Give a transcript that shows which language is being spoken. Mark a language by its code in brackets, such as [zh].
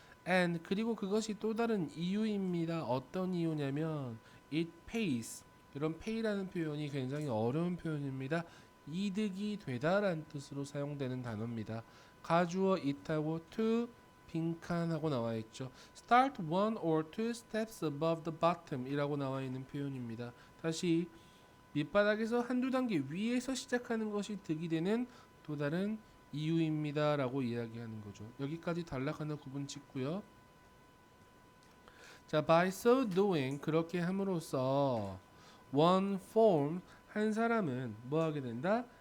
[ko] And 그리고 그것이 또 다른 이유입니다. 어떤 이유냐면 [en] it pays. [ko] 이런 pay라는 표현이 굉장히 어려운 표현입니다. 이득이 되다라는 뜻으로 사용되는 단어입니다. 가주어 it하고 to 빈칸하고 나와 있죠. [en] Start one or two steps above the bottom [ko] 이라고 나와 있는 표현입니다. 다시 밑바닥에서 한두 단계 위에서 시작하는 것이 득이 되는 또 다른 이유입니다 라고 이야기하는 거죠. 여기까지 단락 하나 구분 짓고요. 자, [en] by so doing [ko] 그렇게 함으로써 [en] one form [ko] 한 사람은 뭐 하게 된다?